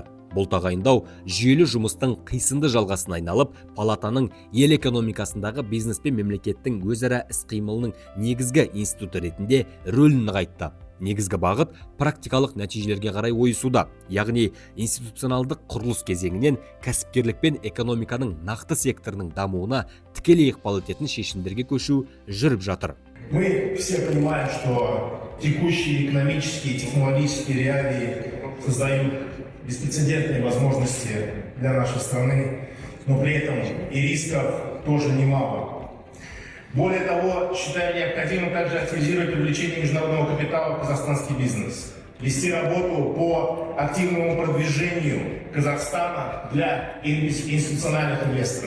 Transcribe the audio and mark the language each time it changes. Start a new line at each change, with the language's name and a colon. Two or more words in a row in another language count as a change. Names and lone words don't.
Kazakh: Бұл тағайындау жүйелі жұмыстың қисынды жалғасын айналып, палатаның ел экономикасындағы бизнес пен мемлекеттің өзара іс-қимылының негізгі институты ретінде рөлін нығайтты. Негізгі бағыт практикалық нәтижелерге қарай ойысуда, яғни институционалдық құрылыс кезеңінен кәсіпкерлік пен экономиканың нақты секторының дамуына тікелей ықпал ететін шешімдерге көшу жүріп жатыр.
Russian: Мы все понимаем, что текущие экономические и технологические реалии создают беспрецедентные возможности для нашей страны, но при этом и рисков тоже немало. Более того, считаю необходимым также активизировать привлечение международного капитала в казахстанский бизнес, вести работу по активному продвижению Казахстана для институциональных инвесторов.